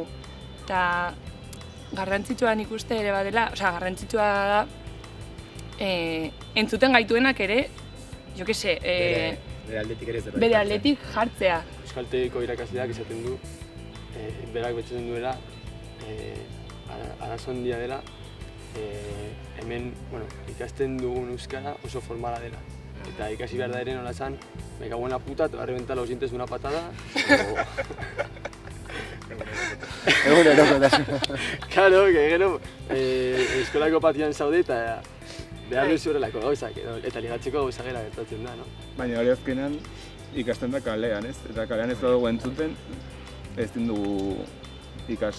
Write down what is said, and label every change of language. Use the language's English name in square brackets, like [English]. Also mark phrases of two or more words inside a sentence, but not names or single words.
[Basque] Eta garrantzitsua nik uste ere badela, garrantzitsua da entzuten gaituenak ere, bere aldetik jartzea. Euskaltegiko irakasleak esaten du, berak betxatzen duela, arazo handia dela, hemen ikasten dugun euskara oso formala dela. Eta ikasi behar da ere nola esan, [Spanish] me cago en la puta, te va a reventar los dientes de una patada. [Basque] Egun erokotasun. Claro, gero eskolako patian zaude eta behar duzu horrelako gauzak, eta ligatzeko gauza gera gertatzen da, no? Baina hori azkenan ikasten da kalean, ez? Eta kalean ez badugu entzuten, ez dugu ikasi.